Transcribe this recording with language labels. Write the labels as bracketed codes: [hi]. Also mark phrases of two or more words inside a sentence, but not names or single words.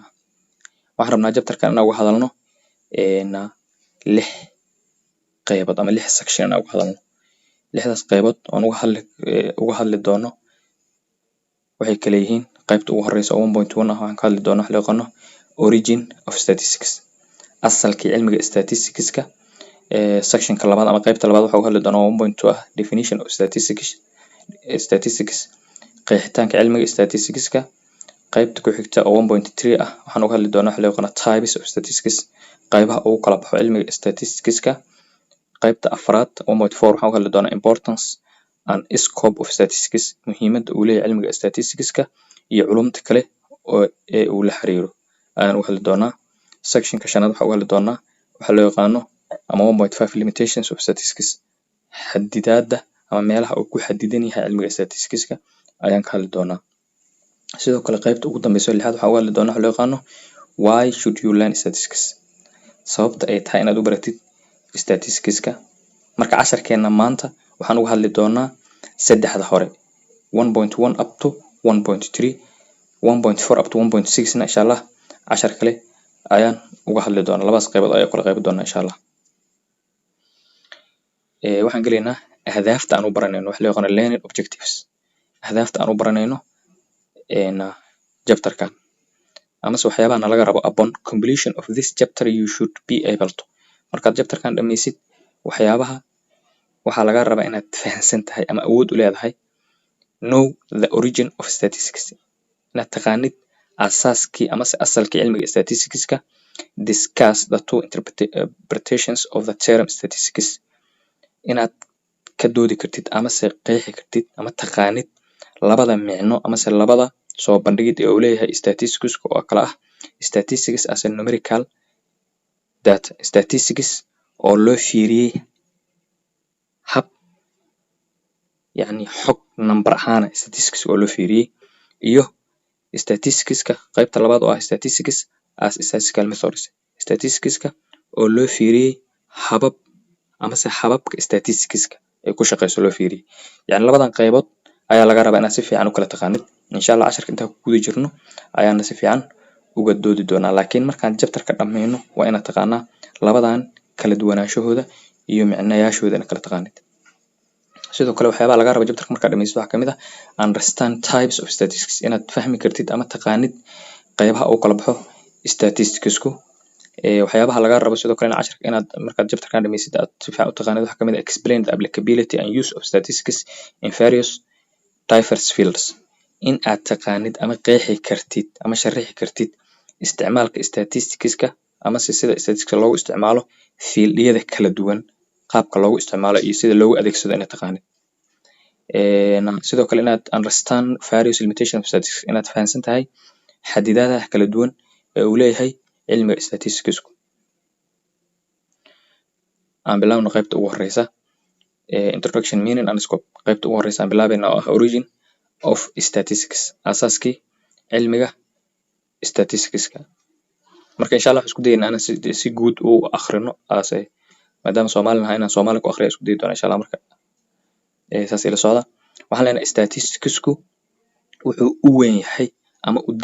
[so] waxaan rabnaa chapter-kan inaan uga hadalno 6 qaybood ama 6 section inaan uga hadalno. 6daas qaybood oo uga hadli doono waxay kala yihiin qaybta ugu horeysa 1.1 waxaan ka hadli doonaa wax loo yaqaano [en] origin of statistics, [so] asalkii cilmiga statistics-ka. sectionka labaad ama qaybta labaad waxaan uga hadli doonaa 1.2 [en] definition of statistics, [so] qeexitaanka cilmiga statistics-ka. qaybta ku xigta oo 1.3 waxaan uga hadli doonaa wax loo yaqaano [en] types of statistics, [so] qaybaha uu kala baxo cilmiga statistics-ka. qaybta afraad 1.4 waxaan uga hadli doonaa [en] importance and scope of statistics, [so] muhiimada uu leeyahay cilmiga statistics-ka iyo culumta kale oo uu la xiriiro ayaan uga hadli doonaa. sectionka shanaad waxaan uga hadli doonaa waxa loo yaqaano ama 1.5 [en] limitations of statistics, [so] xadidaada ama meelaha uu ku xadidan yahay cilmiga statistics-ka ayaan ka hadli doonaa. sidoo kale qaybta ugu dambeysa 6aad waxaan uga hadli doonaa wax loo yaqaano [en] why should you learn statistics, [so] sababta ay tahay inaad u baratid statistics-ka. marka casharkeena maanta waxaan uga hadli doonaa 3da hore 1.1 [en] up to [so] 1.3, 1.4 [en] up to [so] 1.6 na [ar] insha Allah [so] cashar kale ayaan uga hadli doonaa. labadaas qaybood ayaan kala qayb doonaa [ar] insha Allah. [so] waxaan galeynaa ahdaafta aan u baranayno wax loo yaqaano [en] learning objectives, [so] ahdaafta aan u baranayno chapter-kan ama waxyaabaha laga rabo [en] upon completion of this chapter you should be able to. [so] markaad chapter-kan dhameysid waxaa laga rabaa inaad fahansan tahay ama awood u leedahay [en] know the origin of statistics, [so] inaad taqaanid asaaskii ama asalkii cilmiga statistics-ka. [en] discuss the two interpretations of the term statistics, [so] inaad ka doodi kartid ama se qeexi kartid ama taqaanid labada micno ama se labada soo bandhigid ee uu leeyahay statistics oo kala ah [en] statistics as a numerical data, [so] statistics oo loo fiiriyay hab yani xog number ahaan statistics oo loo fiiriyay, iyo statistics-ka qaybta labaad oo ah [en] statistics as statistical methods, [so] statistics-ka oo loo fiiriyay habab ama se hababka statistics-ka ay ku shaqeyso loo fiiriyay. yani labadan qaybood ayaa laga rabaa inaad si fiican u kala taqaanid. [ar] insha Allah [so] casharka inta ku guda jirno ayaana si fiican uga doodi doonaa, laakiin markaan chapter-ka dhameyno waa inaad taqaanaa labadan kala duwanaanshahooda iyo micnayaashooda inaad kala taqaanid. sidoo kale waxyaabaha laga rabo chapter-ka markaad dhameysid waxaa kamid ah [en] understand types of statistics, [so] inaad fahmi kartid ama taqaanid qaybaha uu kala baxo statistics-ku. waxyaabaha laga rabo sidoo kale casharka inaad markaad chapter-kan dhameysid aad si fiican u taqaanid waxaa kamid ah [en] explain the applicability and use of statistics in various diverse fields, [so] in aad taqaanid ama qeexi kartid ama sharixi kartid isticmaalka statistics-ka ama sida statistics loogu isticmaalo field-yada kala duwan, qaabka loogu isticmaalo iyo sida loogu adeegsado inaad taqaanid. sidoo kale inaad [en] understand various limitations of statistics, [so] inaad fahansan tahay xadidaadaha kala duwan ee uu leeyahay cilmiga statistics-ku. aan bilaabno qaybta ugu horeysa [en] introduction, meaning and scope. [so] qaybta ugu horeysa aan bilaabayna oo ah [en] origin of statistics, [so] asaaskii cilmiga statistics-ka. marka [ar] insha Allah [so] isku dayna ana si guud u akhrino aasay maadaama Soomaali nahay inaan Soomaali ku akhriyo isku day doona [ar] insha Allah [so] marka saas ila socda waxaan leenahay statisticsku wuxuu u weyn yahay ama u